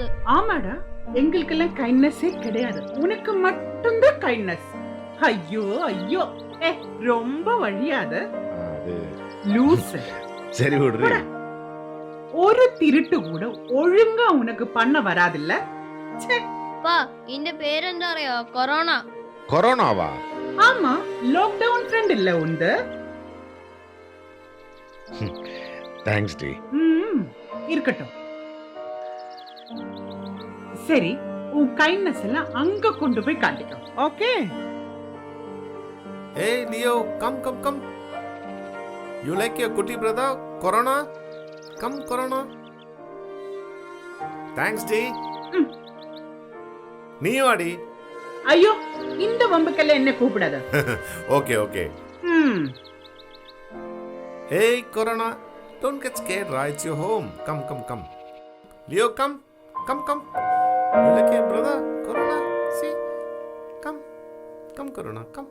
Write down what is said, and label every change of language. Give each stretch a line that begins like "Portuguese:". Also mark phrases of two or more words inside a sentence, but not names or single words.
Tamil: ஆமாடா, எங்களுக்கெல்லாம் கைண்ட்னஸே கிடையாது, உனக்கு மட்டும்தான் கைண்ட்னஸ். ஐயோ ஐயோ, ரொம்ப வழியாத லூஸ். சரி விடுறே. ஒரு திருட்டு கூட ஒழுங்கா உனக்கு பண்ண வராதில்ல. அப்பா, இந்த பேர்
Malayalam: എന്താ അറിയോ?
Tamil: കൊറോണ. கொரோனாவா? ஆமா,
English: lockdown friend
Tamil: இல்ல உண்டு. தேங்க்ஸ் டி. இருக்கட்டும். சரி, உன் கைண்ட்னஸ் எல்லாம் அங்க கொண்டு போய் காட்டிக்கோ, ஓகே?
English: Hey Leo, come. You like your kutti brother, Corona? Come, Corona. Thanks, D.
Tamil: நீயும் வாடி. ஐயோ இந்த வம்புக்கெல்லாம் என்ன கூப்பிடாத.
English: Okay, okay. Hey, Corona. Don't get scared, right? It's your home. Come, come, come. Leo, come. Come, come. You like your brother, Corona? See? Come. Come, Corona. Come.